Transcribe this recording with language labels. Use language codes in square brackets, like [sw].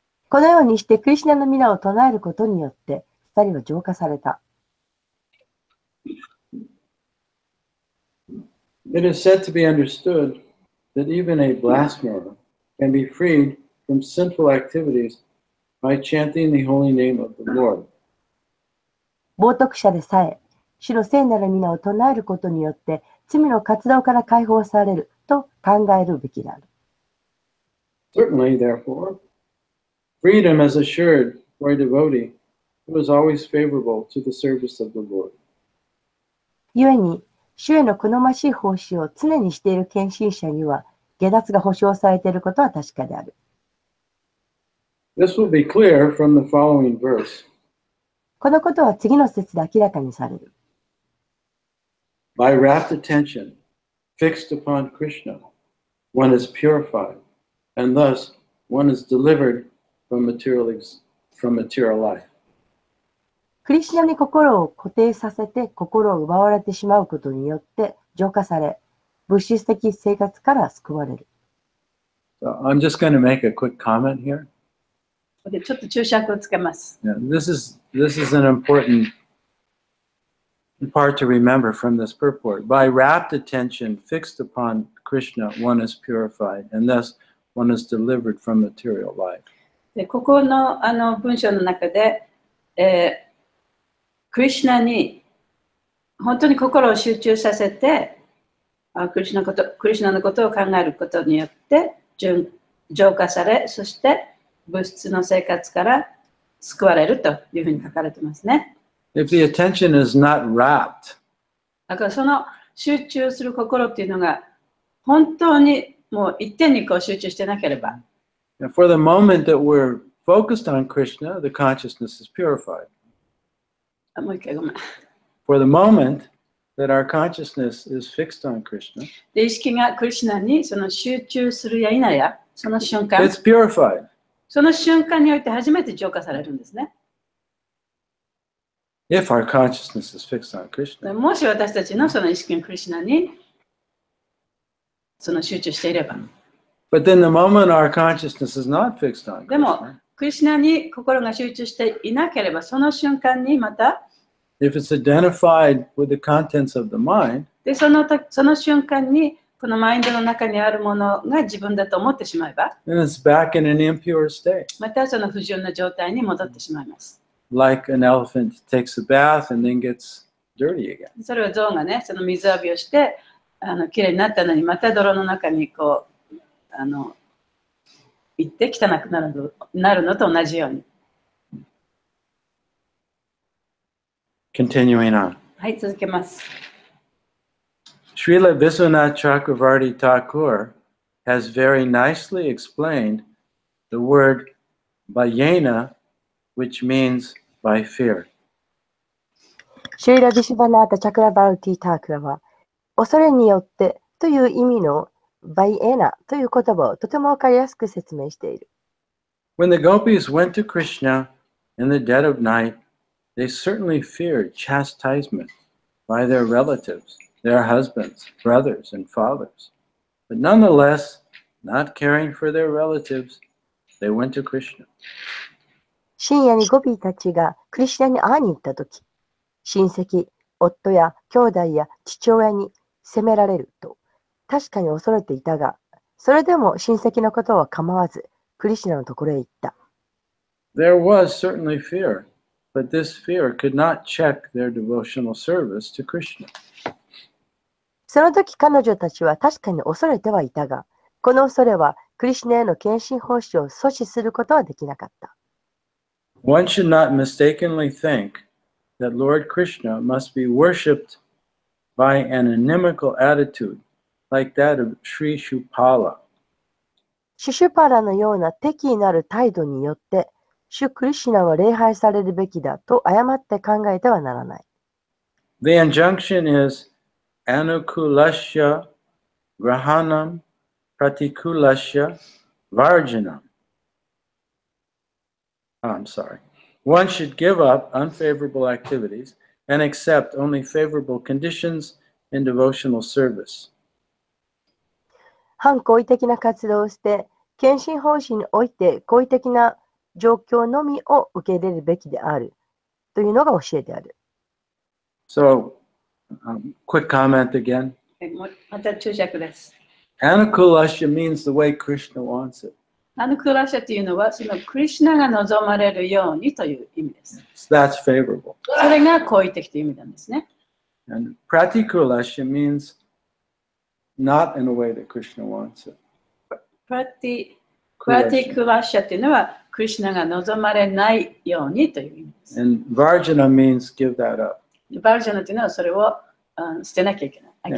[ja] このようにしてクリシュナの皆を唱えることによって、2人は浄化された。 [en] It is said to be understood that even a blasphemer can be freed from sinful activities by chanting the holy name of the Lord. [ja] 冒涜者でさえ、主の聖なる皆を唱えることによって、罪の活動から解放されると考えるべきである。 [en] Certainly, therefore, freedom is assured for a devotee who is always favorable to the service of the Lord. [ja] 故に、主への好ましい奉仕を常にしている献身者には、下脱が保証されていることは確かである。 [en] This will be clear from the following verse. [ja] このことは次の節で明らかにされる。 [en] By rapt attention fixed upon Krishna, one is purified, and thus one is delivered from material life. [ja] クリシュナに心を固定させて心を奪われてしまうことによって浄化され、物質的生活から救われる。 [en] So I'm just going to make a quick comment here. [ja] でちょっと注釈をつけます。 [en] Yeah, this is an important part to remember from this purport. By rapt attention fixed upon Krishna, one is purified, and thus one is delivered from material life. [ja] でここの文章の中で、クリシュナに本当に心を集中させて、クリシュナのことを考えることによって浄化され、そして物質の生活から救われるというふうに書かれてますね。 [en] If the attention is not rapt, [ja] だからその集中する心っていうのが本当にもう一点にこう集中してなければ。 [en] for the moment that we're focused on Krishna, the consciousness is purified. [ja] もう一回ごめん。 [en] For the moment that our consciousness is fixed on Krishna, [ja] で意識がクリシュナにその集中するや否や、その瞬間、 [en] it's purified. [ja] その瞬間において初めて浄化されるんですね。 [en] If our consciousness is fixed on Krishna. [ja] もし私たちのその意識がクリシュナにその集中していれば。 [en] But then the moment our consciousness is not fixed on [ja] でも [en] Krishna, [ja] クリシュナに心が集中していなければ、その瞬間にまた、 [en] if it's identified with the contents of the mind, [ja] でその瞬間にこのマインドの中にあるものが自分だと思ってしまえば、 [en] then it's back in an impure state. [ja] またその不純な状態に戻ってしまいます。 [en] Like an elephant takes a bath and then gets dirty again. [ja] それは象がね、その水浴びをしてきれいになったのに、また泥の中にこう言って汚くなるのと同じように。 [en] Continuing on. [ja] はい、続けます。 [en] Srila Vishwanath Chakravarti Thakur has very nicely explained the word bhayena, which means by fear. [ja] シュリラ・ビシュバナータ・チャクラバルティ・タークラは、恐れによってという意味のバイエナという言葉をとてもわかりやすく説明している。 [en] When the gopis went to Krishna in the dead of night, they certainly feared chastisement by their relatives, their husbands, brothers, and fathers. But nonetheless, not caring for their relatives, they went to Krishna. [ja] 深夜にゴピーたちがクリシュナに会いに行ったとき、親戚、夫や兄弟や父親に責められると確かに恐れていたが、それでも親戚のことは構わず、クリシュナのところへ行った。 [en] There was certainly fear, but this fear could not check their devotional service to Krishna. [ja] その時彼女たちは確かに恐れてはいたが、この恐れはクリシュナへの献身奉仕を阻止することはできなかった。 [en] One should not mistakenly think that Lord Krishna must be worshipped by an inimical attitude like that of Sri Shupala. [ja] シュシュパラのような敵意なる態度によって、シュクリシュナは礼拝されるべきだと誤って考えてはならない。 [en] The injunction is [sa] anukulasya grahanam pratikulasya varjanam. [en] I'm sorry. One should give up unfavorable activities and accept only favorable conditions in devotional service. [ja] 反好意的な活動をして、献身奉仕において好意的な状況のみを受け入れるべきであるというのが教えである。 [en] So, quick comment again. [ja] また注釈です。 [en] Anukulasya means the way Krishna wants it. [ja] アヌクラシャというのは、そのクリシュナが望まれるようにという意味です。 [en] So that's favorable. [ja] それが好意的という意味なんですね。 [en] And pratikulasya means not in a way that Krishna wants it. [ja] プラティクラシャというのは、クリシュナが望まれないようにという意味です。 [en] And varjana means give that up. [ja] バルジャナというのはそれを捨てなきゃいけない。